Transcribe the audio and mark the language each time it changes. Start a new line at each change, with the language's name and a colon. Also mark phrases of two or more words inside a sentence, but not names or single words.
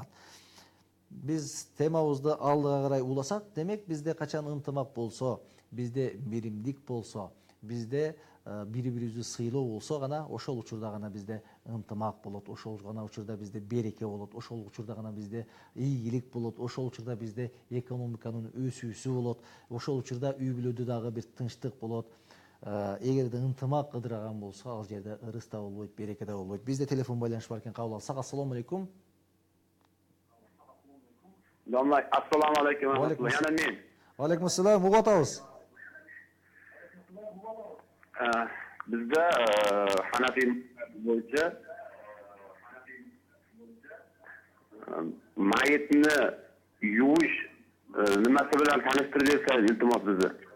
Kyrgyz: Биз темабызды алдыга карай уласак, демек бизде качан ынтымак болсо, бизде биримдик болсо, бизде бири-бирибизди сыйлоо болсо гана, ошол учурда гана бизде ынтымак болот, ошол гана учурда бизде береке болот, ошол учурда гана бизде ийгилик болот, ошол учурда бизде экономиканын өсүүсү болот, ошол учурда үй бүлөдө дагы бир тынчтык болот. Эгерде ынтымак ыдыраган болсо, ал жерде ырыс да болбойт, береке да болбойт. Бизде телефон байланыш бар экен, кабыл алсак.
Uzbek: Ассалому алейкум. Domla, assalomu alaykum. Yana men. Va alaykum assalom. Uga atабыз. Bizda Hanafi bo'yicha mayitni yuvish nimasi bilan tanishtirib bersangiz iltimos bizni.